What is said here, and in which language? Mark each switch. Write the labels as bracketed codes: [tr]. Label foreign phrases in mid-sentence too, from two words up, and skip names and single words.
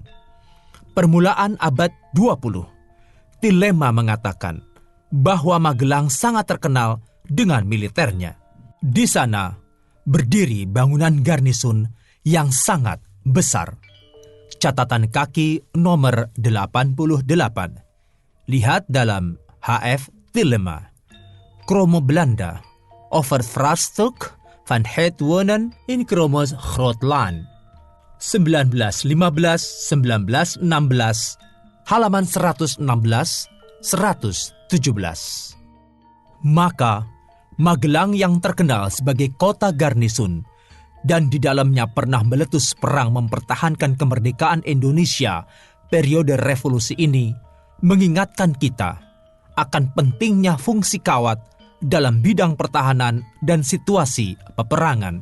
[id] Permulaan abad 20, Tilema mengatakan bahwa Magelang sangat terkenal dengan militernya. Di sana berdiri bangunan garnisun yang sangat besar. Catatan kaki nomor 88. Lihat dalam HF Tilema. Kromo Belanda, Overvragstuk van het wonen in Kromo's Grootland. 1915-1916, halaman 116-117. Maka, Magelang yang terkenal sebagai kota garnisun dan di dalamnya pernah meletus perang mempertahankan kemerdekaan Indonesia periode revolusi ini, mengingatkan kita akan pentingnya fungsi kawat dalam bidang pertahanan dan situasi peperangan.